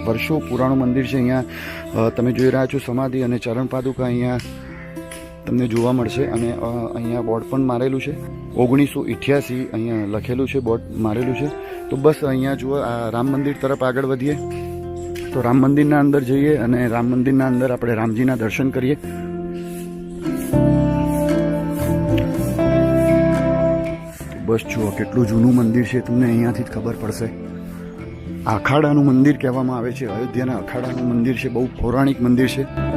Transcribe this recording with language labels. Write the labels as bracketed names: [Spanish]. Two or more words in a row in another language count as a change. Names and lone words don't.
[Gujarati] વર્ષો પુરાણું મંદિર છે। અહીંયા તમે જોઈ રહ્યા છો સમાધિ અને ચરણ પાદુકા અહીંયા તમને જોવા મળશે। અને અહીંયા બોર્ડ પણ મારેલું છે 1988 અહીંયા લખેલું છે, બોર્ડ મારેલું છે। તો બસ અહીંયા જુઓ આ રામ મંદિર તરફ આગળ વધીએ। તો રામ મંદિરના અંદર જઈએ અને રામ મંદિરના અંદર આપણે રામજીના દર્શન કરીએ. બસ જુઓ કેટલું જૂનું મંદિર છે, તમને અહીંયાથી જ ખબર પડશે. અખાડાનું મંદિર કહેવામાં આવે છે, અયોધ્યાના અખાડાનું મંદિર છે, બહુ પૌરાણિક મંદિર છે.